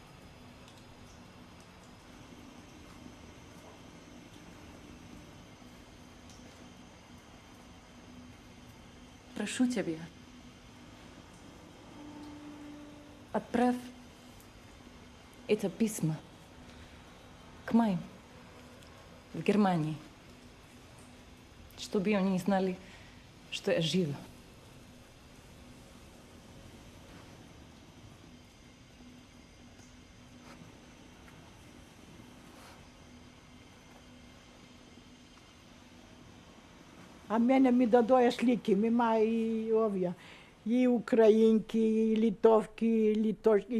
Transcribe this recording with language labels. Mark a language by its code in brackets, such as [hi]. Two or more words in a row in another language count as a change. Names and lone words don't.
[ru] Прошу тебя, отправь это письмо к моим в Германии, чтобы они знали, что я жива. [mk] А мене ми дадоја слики, мима и овие, и украинки, и литовки, и литовки.